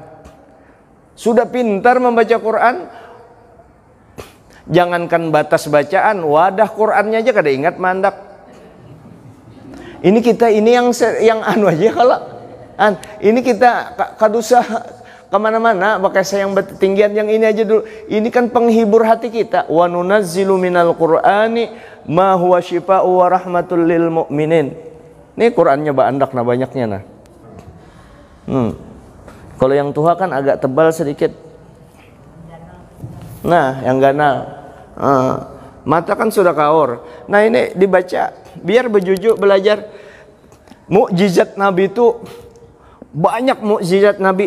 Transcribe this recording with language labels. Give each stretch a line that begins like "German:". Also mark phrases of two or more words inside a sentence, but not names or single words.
Banjar: Sudah pintar membaca Quran, jangankan batas bacaan, wadah Qurannya aja kada ingat mandak. Ini kita yang anu aja kalau ini kita kadusa kemana-mana pakai sayang tinggian yang ini aja dulu. Ini kan penghibur hati kita.
Arabic: وننزل من القرآن ما هو شفاء ورحمة للمؤمنين.
Banjar: Ini Qur'annya bandak nah banyaknya nah. Kalau yang tua kan agak tebal sedikit. Nah, yang ganal. Mata kan sudah kaur. Nah, ini dibaca biar bejujuk belajar. Mukjizat Nabi itu banyak, mukjizat Nabi.